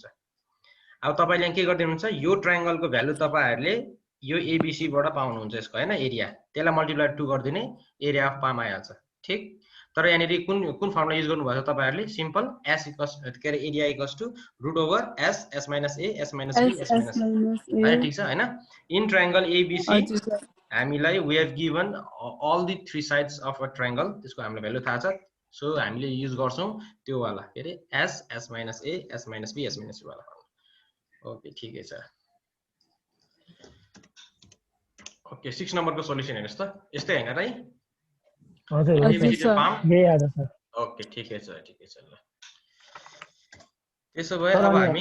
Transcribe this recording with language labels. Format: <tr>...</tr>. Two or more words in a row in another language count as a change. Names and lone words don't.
<ne>अब तपाईले यहाँ के गर्दिनुहुन्छ, यो ट्रायंगलको भ्यालु तपाईहरुले यो एबीसी बाट पाउनुहुन्छ यसको हैन, एरिया, त्यसलाई मल्टिप्लाई 2 गर्दिने,</ne> <en>area of palm</en> <ne>आइहाल्छ। ठीक, तर यहाँनिर कुन फर्मुला युज गर्नुभएको छ तपाईहरुले,</ne> <en>simple s equals</en> <ne>के अरे</ne> <en>area equals to root over s minus a s minus b s minus a</en> <ne>हैन। ठीक छ हैन।</ne> <en>in triangle ABC</en> <ne>हामीलाई</ne> <en>we have given all the 3 sides of a triangle,</en> <ne>त्यसको हामीलाई भ्यालु थाहा छ। सो हामीले युज गर्छौं त्यो वाला के अरे</ne> <en>s minus a s minus b s minus c</en> <ne>वाला। ओके ठिकै छ। ओके 6 नम्बरको सोलुसन हेर्नुस् त, यस्तै हैन र है। हजुर यही आछ सर। ओके ठिकै छ ल। त्यसो भए अब हामी</ne>